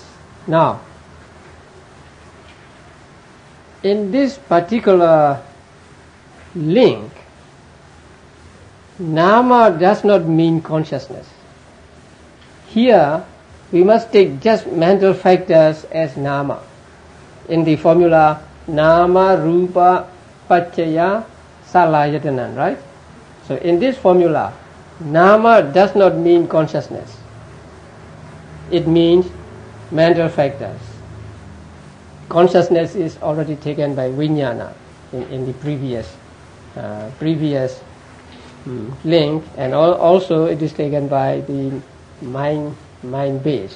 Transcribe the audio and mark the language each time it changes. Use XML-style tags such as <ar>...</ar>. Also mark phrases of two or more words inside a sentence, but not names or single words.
<en>Now, in this particular link, nama does not mean consciousness. Here, we must take just mental factors as nama. In the formula,</en> <pi>nama, rupa, paccaya, salayatana,</pi> <en>right? So in this formula, nama does not mean consciousness. It means mental factors. Consciousness is already taken by vijnana in the previous link, and also it is taken by the mind base.</en>